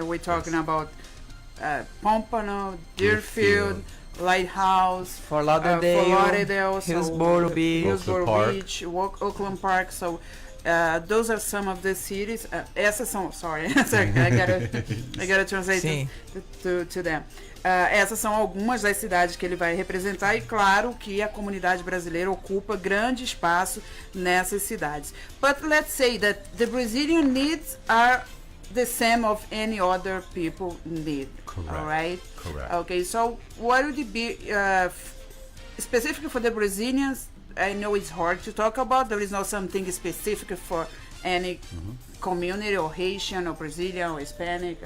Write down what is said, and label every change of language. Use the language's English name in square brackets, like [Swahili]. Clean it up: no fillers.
[English] We're talking about Pompano, Deerfield, Lighthouse, Fort Lauderdale, Hillsborough Beach, Oakland Park. So those are some of the cities. Essas são, sorry, I gotta translate to them. [Portuguese] Essas são algumas das cidades que ele vai representar, e claro que a comunidade brasileira ocupa grande espaço nessas cidades. [English] But let's say that the Brazilian needs are the same of any other people need. Correct. All right? Correct. Okay, so what would it be specifically for the Brazilians? I know it's hard to talk about. There is not something specific for any community, or Haitian or Brazilian or Hispanic.